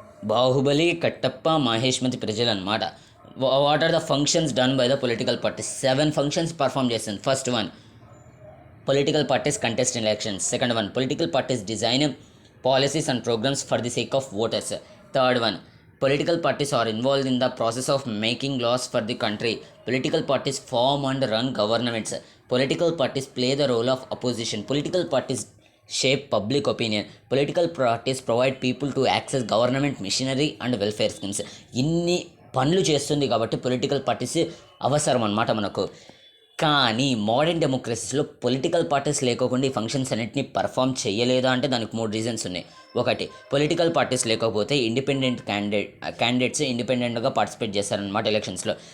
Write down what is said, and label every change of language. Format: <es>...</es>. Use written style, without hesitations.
<en>Baahubali, Kattappa, Mahishmati</en> <te>ప్రజలు అనమాట.</te> <en>What are the functions done by the political parties?</en> <te>7 functions perform చేస్తుంది.</te> <en>First one, political parties contest in elections. Second one, political parties design policies and programmes for the sake of voters. Third one, political parties are involved in the process of making laws for the country. Political parties form and run governments. Political parties play the role of opposition. Political parties shape public opinion. Political parties provide people to access government machinery and welfare schemes.</en> <te>ఇన్ని పనులు చేస్తుంది కాబట్టి political parties అవసరం అన్నమాట మనకు. కానీ modern డెమోక్రసీస్లో political parties లేకోకుండా ఈ ఫంక్షన్స్ అన్నింటినీ పర్ఫామ్ చేయలేదా అంటే దానికి 3 రీజన్స్ ఉన్నాయి. ఒకటి, పొలిటికల్ పార్టీస్ లేకపోతే ఇండిపెండెంట్ క్యాండిడేట్స్ ఇండిపెండెంట్గా పార్టిసిపేట్ చేస్తారనమాట ఎలక్షన్స్లో.</te>